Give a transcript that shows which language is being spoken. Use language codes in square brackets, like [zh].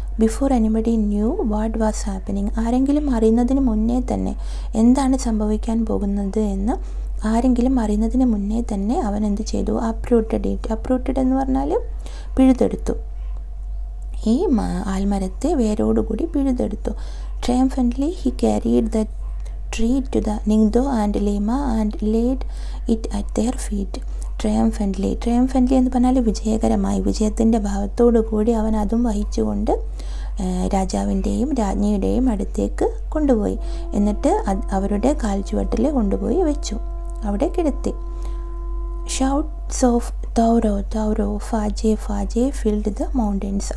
[en] before anybody knew what was happening, [ml] ആരെങ്കിലും അറിയുന്നതിന് മുന്നേ തന്നെ എന്താണ് സംഭവിക്കാൻ പോകുന്നത് എന്ന് ആരെങ്കിലും അറിയുന്നതിന് മുന്നേ തന്നെ അവൻ എന്ത് ചെയ്തു? [en] Uprooted it. [ml] അപ്രൂട്ടഡ് എന്ന് പറഞ്ഞാൽ പിഴുതെടുത്തു. ഈ ആൽമരത്തെ വേരോടുകൂടി പിഴുതെടുത്തു. [en] Triumphantly he carried the tree to the Ningthou and Lima and laid it at their feet. [ml] Triumphantly എന്ന് പറഞ്ഞാൽ വിജയകരമായി, വിജയത്തിൻ്റെ ഭാവത്തോടു കൂടി അവൻ അതും വഹിച്ചുകൊണ്ട് രാജാവിൻ്റെയും രാജ്ഞിയുടെയും അടുത്തേക്ക് കൊണ്ടുപോയി. എന്നിട്ട് അവരുടെ കാൽച്ചുവട്ടിൽ കൊണ്ടുപോയി വെച്ചു, അവിടെ കിടത്തി. [en] Shouts of തൗരോ തൗരോ ഫാജെ ഫാജെ ഫിൽഡ് ദ മൗണ്ടൻസ്.